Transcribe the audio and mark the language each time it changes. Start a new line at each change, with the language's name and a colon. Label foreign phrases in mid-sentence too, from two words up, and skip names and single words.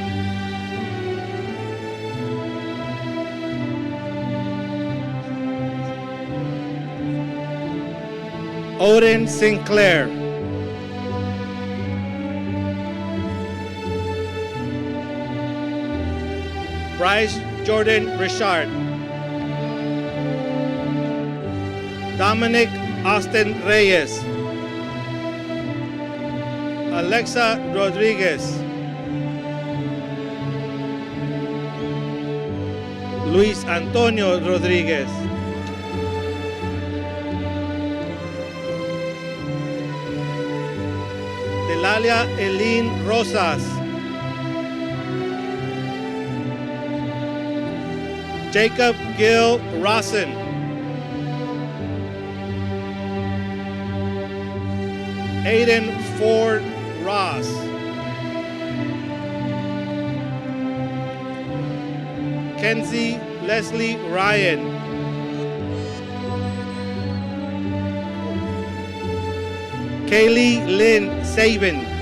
English: Odin Sinclair. Bryce Jordan Richard. Dominic Austin Reyes. Alexa Rodriguez. Luis Antonio Rodriguez. Delalia Eileen Rosas. Jacob Gil Rossin. Aiden Ford Ross. Kenzie Leslie Ryan. Kaylee Lynn Sabin.